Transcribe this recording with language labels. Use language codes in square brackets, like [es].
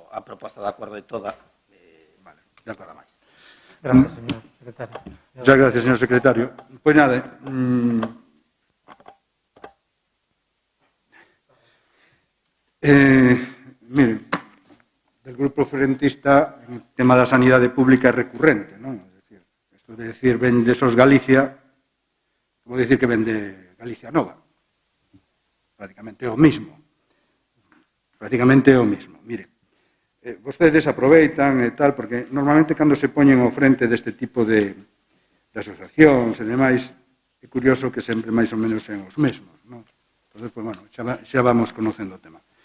[gl] A proposta de acordo de toda, vale, de acordo máis. [es] Gracias, señor secretario. Muchas gracias, señor secretario. [gl] Pois nada, [es] miren, del grupo frentista, [gl] o tema da sanidade pública é recurrente, non? É dicir, isto de decir vende SOS Galicia, como decir que vende Galicia Nova. Prácticamente é o mismo. Mire, vostedes aproveitan e tal, porque normalmente cando se poñen ao frente deste tipo de asociacións e demais, é curioso que sempre máis ou menos sen os mesmos, non? Entón, pues, bueno, xa vamos conocendo o tema.